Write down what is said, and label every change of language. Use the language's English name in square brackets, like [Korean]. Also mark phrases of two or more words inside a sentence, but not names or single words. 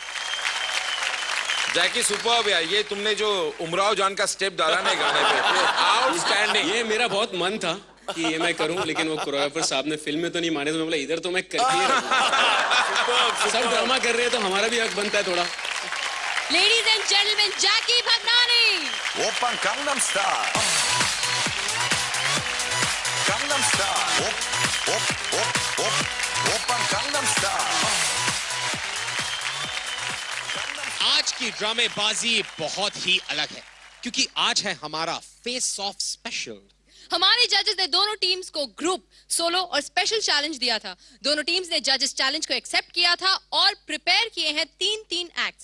[Hindi] जैकी सुपर्ब यार, ये तुमने जो उमराव जान का स्टेप डाला ना गाने पे, आउटस्टैंडिंग. ये मेरा बहुत मन था कि ये मैं करूं, लेकिन वो कोरियोग्राफर साहब ने फिल्म में तो नहीं माने, तो मैं बोला इधर तो मैं करके ही रहूं. सब ड्रामा कर रहे हैं तो हमारा भी हक बनता है थोड़ा. [English] ladies and gentleman, जैकी भगनानी. [Korean] 오빤 강남 스타일, 강남 스타일, 오빤 강남 스타일. [Hindi] आज की ड्रामेबाजी बहुत ही अलग है, क्योंकि आज है हमारा [English] face off special. [Hindi] हमारे जजेस ने दोनों टीम्स को [English] group, solo [Hindi] और [English] special challenge [Hindi] दिया था. दोनों टीम्स ने [English] judges challenge [Hindi] को एक्सेप्ट किया था और प्रिपेयर किए हैं 3 एक्ट्स.